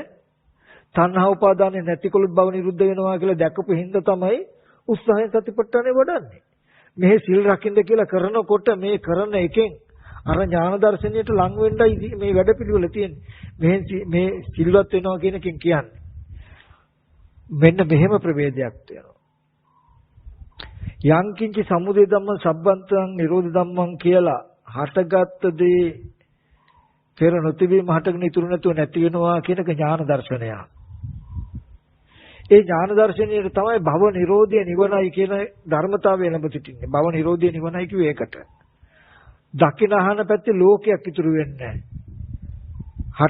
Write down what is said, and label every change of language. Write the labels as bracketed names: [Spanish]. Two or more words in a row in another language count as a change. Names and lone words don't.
[Sinhala] තණ්හා උපාදානෙ නැතිකොලොත් භව නිරුද්ධ වෙනවා කියලා දැකපු හින්දා තමයි උත්සාහයෙන් සතිපට්ඨානෙ වඩන්නේ. මේ සිල් රකින්න කියලා කරනකොට මේ කරන එකෙන් අර ඥාන දර්ශනයට ලං වෙන්නයි මේ වැඩපිළිවෙල තියෙන්නේ. මේ සිල්වත් වෙනවා කියන එකෙන් කියන්නේ. මෙන්න මෙහෙම ප්‍රවේදයක් තියෙනවා. [Pali] යං කිංචි සමුදය ධම්ම සම්බන්තං නිරෝධ ධම්මං [Sinhala] කියලා හටගත් දේ පෙර නොතිබීම හටගෙන ඉතුරු නැතුව නැති වෙනවා කියන එක ඥාන දර්ශනයක්. ඒ ඥාන දර්ශනයේ තමයි භව නිරෝධය නිවනයි කියන ධර්මතාවය ලැබ සිටින්නේ. භව නිරෝධය නිවනයි කිව්වේ ඒකට. දකින අහන පැත්තේ ලෝකයක් ඉතුරු වෙන්නේ නැහැ.